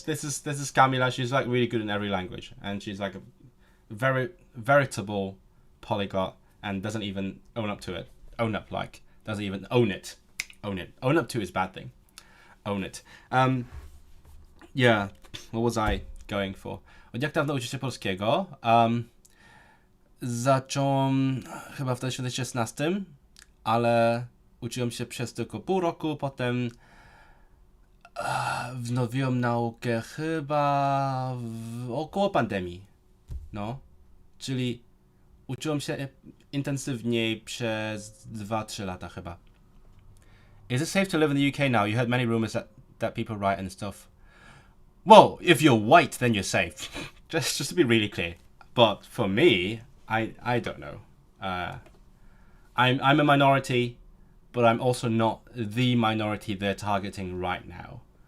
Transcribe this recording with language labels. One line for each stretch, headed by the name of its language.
English: This is Camila. She's like really good in every language, and she's like a veritable polyglot and doesn't even own up to it. Doesn't even own it. Own up to is a bad thing. Own it. Yeah, what was I going for?
Polish: Od jak dawno uczysz się polskiego? Zacząłem chyba w 2016, ale uczyłem się przez tylko pół roku, potem wznowiłem naukę chyba około pandemii. No, czyli uczyłem się intensywniej przez 2-3 lata chyba.
English: Is it safe to live in the UK now? You heard many rumors that people write and stuff. Well, if you're white, then you're safe. just to be really clear. But for me, I don't know. I'm a minority, but I'm also not the minority they're targeting right now.